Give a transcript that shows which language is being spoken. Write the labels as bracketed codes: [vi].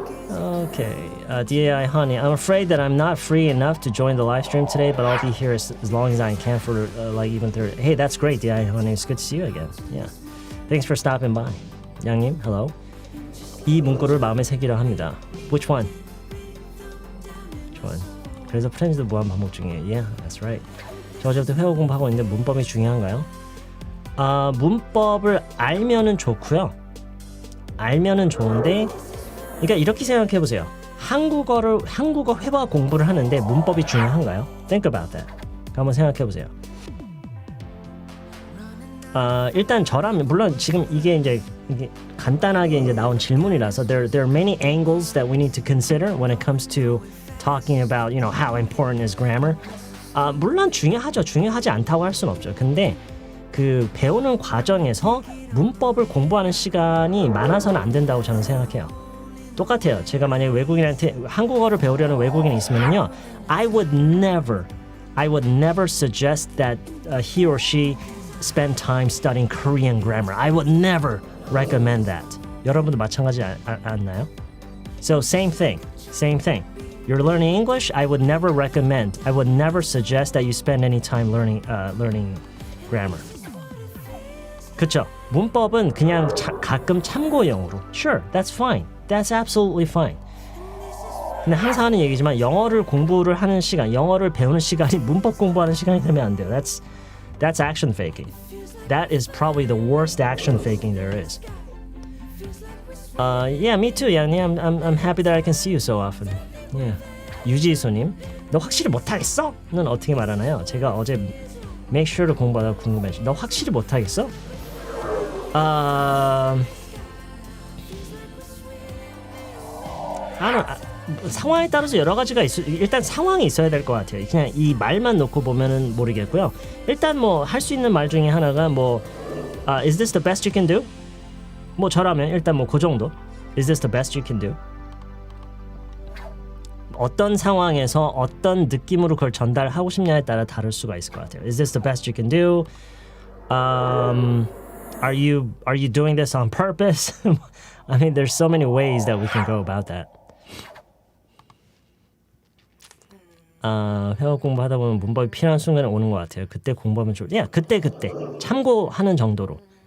[en] Okay, DAI Honey, I'm afraid that I'm not free enough to join the live stream today, but I'll be here as long as I can for even 30. Hey, that's great, DAI Honey. It's good to see you again. Yeah. Thanks for stopping by. 양님, hello. [ko] 이 문구를 마음에 새기려 합니다. [en] Which one? [ko] 그래서 프렌즈도 무한 반복 중이에요. [en] Yeah, that's right. [ko] 저 어제부터 회화 공부하고 있는데 문법이 중요한가요? 문법을 알면은 좋고요. 알면은 좋은데, 그러니까 이렇게 생각해 보세요. 한국어 회화 공부를 하는데 문법이 중요한가요? [en] Think about that. [ko] 한번 생각해 보세요. 일단 저라면 물론 지금 이게 간단하게 이제 나온 질문이라서 [en] there are many angles that we need to consider when it comes to talking about, you know, how important is grammar. [ko] 물론 중요하죠. 중요하지 않다고 할 수는 없죠. 근데 그 배우는 과정에서 문법을 공부하는 시간이 많아서는 안 된다고 저는 생각해요. 똑같아요. 제가 만약에 외국인한테 한국어를 배우려는 외국인이 있으면요, [en] I would never suggest that he or she spend time studying Korean grammar. I would never recommend that. [ko] 여러분도 마찬가지 않나요? [en] So same thing. You're learning English. I would never suggest that you spend any time learning grammar. [ko] 그쵸? 문법은 그냥 가끔 참고용으로. [en] Sure, that's fine. That's absolutely fine. [ko] 근데 항상 하는 얘기지만 영어를 공부를 하는 시간, 영어를 배우는 시간이 문법 공부하는 시간이 되면 안 돼요. [en] That's action faking. That is probably the worst action faking there is. Yeah, me too. Yeah, I'm happy that I can see you so often. Yeah. [ko] 유지수님, 너 확실히 못하겠어? 는 어떻게 말하나요? 제가 어제 make sure를 공부하다가 궁금해서 너 확실히 못하겠어? 상황에 따라서 여러 가지가 일단 상황이 있어야 될 것 같아요. 그냥 이 말만 놓고 보면은 모르겠고요. 일단 뭐 할 수 있는 말 중에 하나가 뭐 [en] Is this the best you can do? [ko] 뭐 저라면 일단 뭐 그 정도. [en] Is this the best you can do? [ko] 어떤 상황에서 어떤 느낌으로 그걸 전달하고 싶냐에 따라 다를 수가 있을 것 같아요. [en] Is this the best you can do? Are you doing this on purpose? I mean, there's so many ways that we can go about that. [ko] 회화 공부하다 보면 문법이 필요한 순간에 오는 것 같아요. 그때 공부하면 그때 참고하는 정도로.